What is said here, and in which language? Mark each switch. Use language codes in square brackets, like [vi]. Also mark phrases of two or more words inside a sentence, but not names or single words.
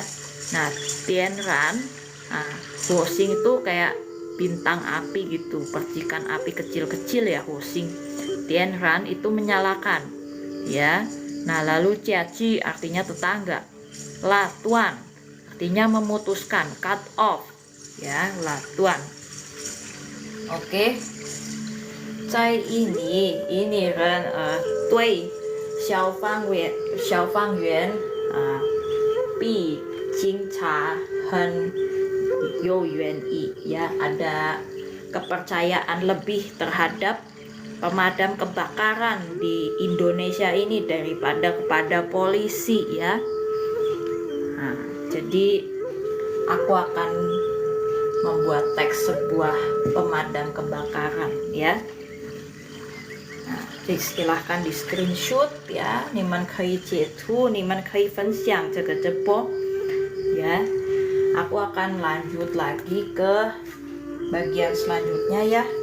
[id] Nah, Tianran, huoxing itu kayak bintang api gitu, percikan api kecil-kecil, ya, huoxing. Tianran itu menyalakan, ya. Nah, lalu Jiaji artinya tetangga. Latuan artinya memutuskan, [en] cut off, [id] ya, latuan. Oke. [zh] 在印尼人对消防员比警察很有原意, [id] ya, ada kepercayaan lebih terhadap pemadam kebakaran di Indonesia ini daripada kepada polisi, ya. Nah, jadi aku akan membuat teks sebuah pemadam kebakaran, ya. Nah, silahkan di screenshot, ya. [zh] 你们可以截图，你们可以分享这个直播, [id] ya. Aku akan lanjut lagi ke bagian selanjutnya, ya.